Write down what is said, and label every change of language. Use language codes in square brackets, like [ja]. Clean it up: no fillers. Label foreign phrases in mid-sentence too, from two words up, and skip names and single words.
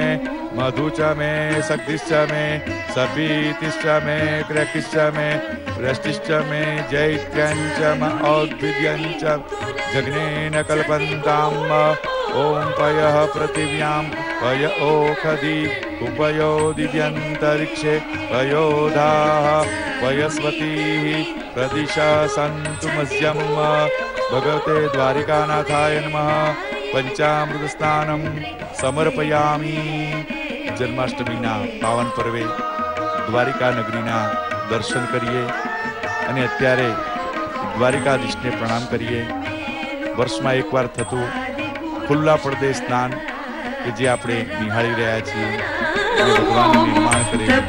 [sa] मधु च मे शक्तिश्च मे सपीतिश्च मे क्रकिश्च मे वृष्टिश्च मे जैत्यञ्च म औद्भिद्यञ्च जग्नेन कल्पन्ताम् ॐ पयः पृथिव्यां पय ओखधि उपयो दिव्यन्तरिक्षे पयोधाः पयस्वतीः प्रदिशा सन्तु मह्यम् भगवते द्वारिकानाथाय नमः। पंचामृत स्नानम समर्पयामी। [gu] જન્માષ્ટમીના પાવન પર્વે દ્વારિકા નગરીના દર્શન કરીએ અને અત્યારે દ્વારિકાધીશને પ્રણામ કરીએ। વર્ષમાં એકવાર થતું ખુલ્લા પડદે સ્નાન કે જે આપણે નિહાળી રહ્યા છીએ અને ભગવાનનું નિર્માણ કરે